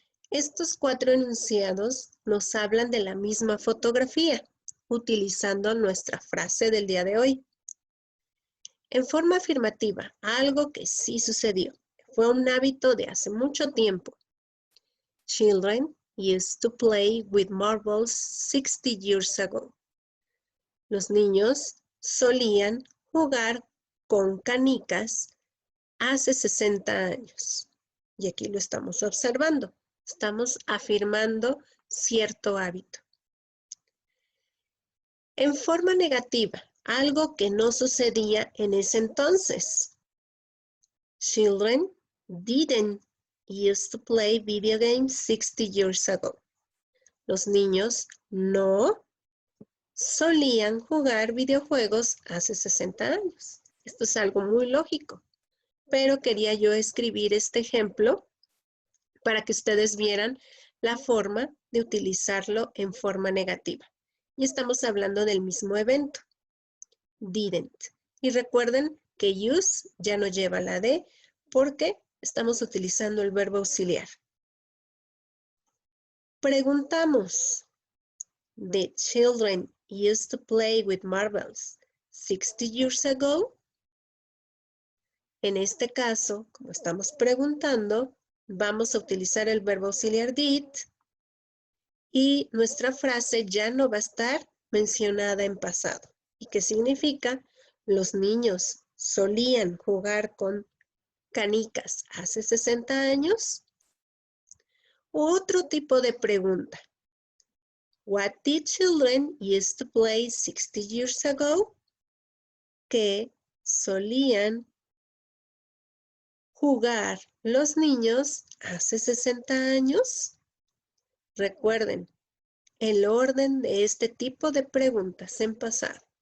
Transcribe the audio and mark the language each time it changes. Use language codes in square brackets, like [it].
[es] Estos 4 enunciados nos hablan de la misma fotografía, utilizando nuestra frase del día de hoy. En forma afirmativa, algo que sí sucedió. Fue un hábito de hace mucho tiempo. [en] Children used to play with marbles 60 years ago. [es] Los niños solían jugar con canicas hace 60 años. Y aquí lo estamos observando. Estamos afirmando cierto hábito. En forma negativa, algo que no sucedía en ese entonces. [en] Children didn't used to play video games 60 years ago. [es] Los niños no solían jugar videojuegos hace 60 años. Esto es algo muy lógico, pero quería yo escribir este ejemplo para que ustedes vieran la forma de utilizarlo en forma negativa. Y estamos hablando del mismo evento. Didn't. Y recuerden que use ya no lleva la D porque estamos utilizando el verbo auxiliar. Preguntamos. [en] The children used to play with marbles 60 years ago. [es] En este caso, como estamos preguntando, vamos a utilizar el verbo auxiliar did y nuestra frase ya no va a estar mencionada en pasado. ¿Y qué significa? Los niños solían jugar con canicas hace 60 años. Otro tipo de pregunta. [en] What did children used to play 60 years ago? [es] ¿Qué solían jugar los niños hace 60 años? Recuerden, el orden de este tipo de preguntas en pasado.